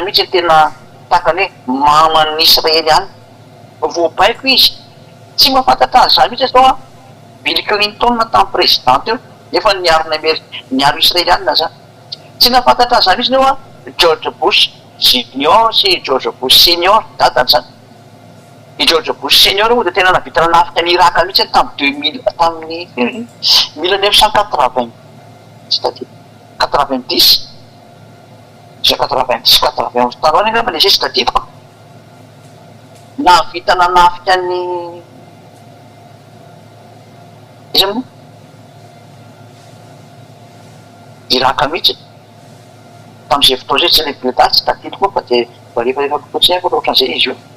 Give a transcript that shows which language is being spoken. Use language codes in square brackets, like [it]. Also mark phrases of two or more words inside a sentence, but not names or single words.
[mg] mihitsy tena takany hoe maman'ny Israeliana voabaiko izy tsy mahafantatra azy zany mihitsy zao Bill Clinton tamin'ny présidente eo nefa niaro Israeliana zany tsy nahafantatra azy zany mihitsy neo George Bush Junior sy George Bush Senior dadany zany i George Bush Senior moa de tena navita nanafika ny Irak mihitsy tamin'ny 1980 c'est-à-dire 90 taloany angamba le sisy tadidiko navita nanafika ny izy moa Irak mihitsy tam'izay fotoa zay tsy lehibe daty tadidiko fa de rehefa fotsiny ko ohatran'izay izy io